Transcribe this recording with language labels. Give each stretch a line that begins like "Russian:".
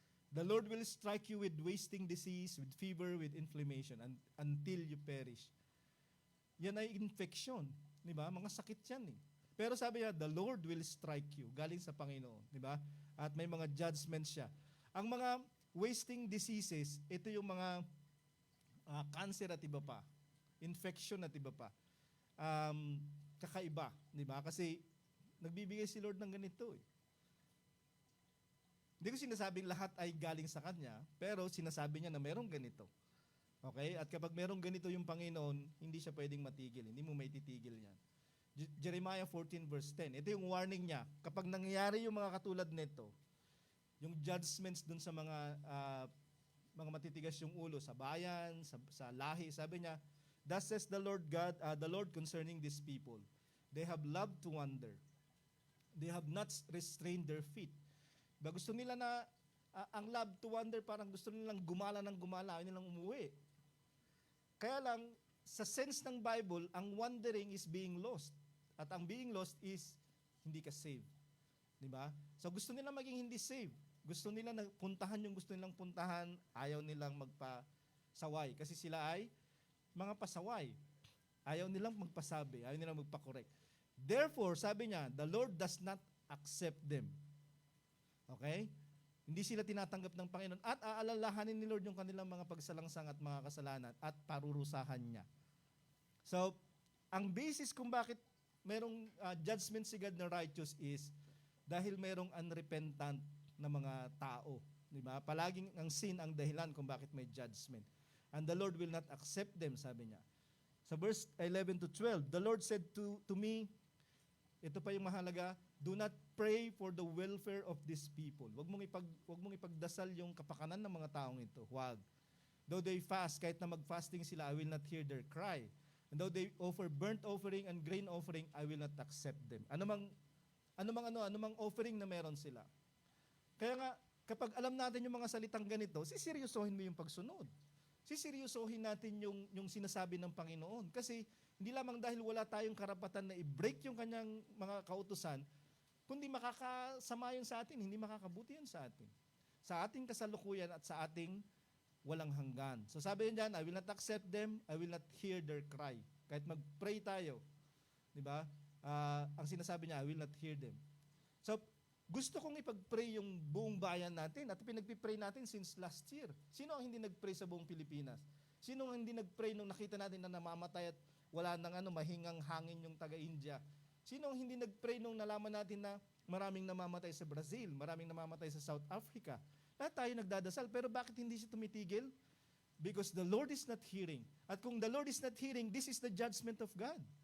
English: The Lord will strike you with wasting disease, with fever, with inflammation, until you perish.
Filipino: Yan ay infection. Di ba? Mga sakit yan eh. Pero sabi niya,
English: the Lord will strike you.
Filipino: Galing sa Panginoon. Di ba? At may mga judgments siya. Ang mga wasting diseases, ito yung mga cancer at iba pa. Infection at iba pa. Kakaiba. Di ba? Kasi nagbibigay si Lord ng ganito eh. Hindi ko sinasabing lahat ay galing sa Kanya, pero sinasabi niya na merong ganito. Okay? At kapag merong ganito yung Panginoon, hindi siya pwedeng matigil. Hindi mo maititigil yan. Jeremiah 14 verse 10. Ito yung warning niya. Kapag nangyayari yung mga katulad nito, yung judgments dun sa mga matitigas yung ulo sa bayan, sa lahi, sabi niya,
English: thus says the Lord God, the Lord concerning these people. They have loved to wander. They have not restrained their feet.
Filipino: Ba gusto nila na ang
English: love to wander,
Filipino: parang gusto nilang gumala ng gumala, ayaw nilang umuwi. Kaya lang, sa sense ng Bible, ang wandering is being lost. At ang being lost is hindi ka saved. Di ba? So gusto nila maging hindi saved. Gusto nila na puntahan yung gusto nilang puntahan, ayaw nilang magpasaway. Kasi sila ay mga pasaway. Ayaw nilang magpasabi, ayaw nilang magpakorek.
English: Therefore,
Filipino: sabi niya,
English: the Lord does not accept them. Okay?
Filipino: Hindi sila tinatanggap ng Panginoon at aalalahanin ni Lord yung kanilang mga pagsalangsang at mga kasalanan at parurusahan niya. So, ang basis kung bakit merong judgment si God na righteous is dahil merong unrepentant na mga tao. Diba? Palaging ang sin ang dahilan kung bakit may judgment.
English: And the Lord will not accept them,
Filipino: sabi niya.
English: Sa verse 11 to 12, the Lord said to me,
Filipino: ito pa yung mahalaga,
English: do not pray for the welfare of these people.
Filipino: Wag mong ipagdasal yung kapakanan ng mga taong ito. Wag.
English: Though they fast,
Filipino: kahit na mag-fasting sila,
English: I will not hear their cry. And though they offer burnt offering and grain offering, I will not accept them.
Filipino: Anumang offering na meron sila. Kaya nga, kapag alam natin yung mga salitang ganito, siseryosohin mo yung pagsunod. Siseryosohin natin yung sinasabi ng Panginoon. Kasi hindi lamang dahil wala tayong karapatan na i-break yung kanyang mga kautusan, kundi makakasama yun sa atin, hindi makakabuti yun sa atin. Sa ating kasalukuyan at sa ating walang hanggan.
English: So
Filipino: sabi yun dyan,
English: I will not accept them, I will not hear their cry.
Filipino: Kahit mag-pray tayo, di ba? Ang sinasabi niya,
English: I will not hear them.
Filipino: So, gusto kong ipag-pray yung buong bayan natin at pinag-pray natin since last year. Sino ang hindi nag-pray sa buong Pilipinas? Sino ang hindi nag-pray nung nakita natin na namamatay at wala nang mahingang hangin yung taga-India? Sino ang hindi nag-pray nung nalaman natin na maraming namamatay sa Brazil, maraming namamatay sa South Africa? Lahat tayo nagdadasal, pero bakit hindi siya tumitigil?
English: Because the Lord is not hearing.
Filipino: At kung
English: the Lord is not hearing, this is the judgment of God.